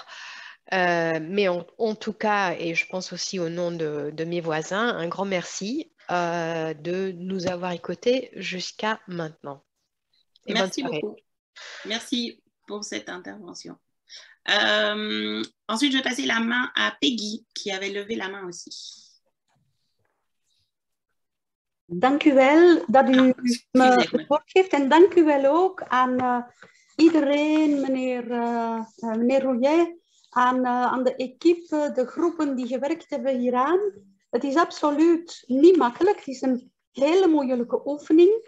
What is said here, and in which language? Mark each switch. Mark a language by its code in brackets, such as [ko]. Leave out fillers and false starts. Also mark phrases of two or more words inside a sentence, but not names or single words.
[fr] Mais en tout cas, et je pense aussi au nom de mes voisins, un grand merci de nous avoir écoutés jusqu'à maintenant. Et merci beaucoup. Merci pour cette intervention. Ensuite, je vais passer la main à Peggy, qui avait levé la main aussi. [nl] Dank u wel dat u me het woord geeft en dank u wel ook aan iedereen, meneer Rouillet, aan de equipe, de groepen die gewerkt hebben hieraan. Het is absoluut niet makkelijk, het is een hele moeilijke oefening.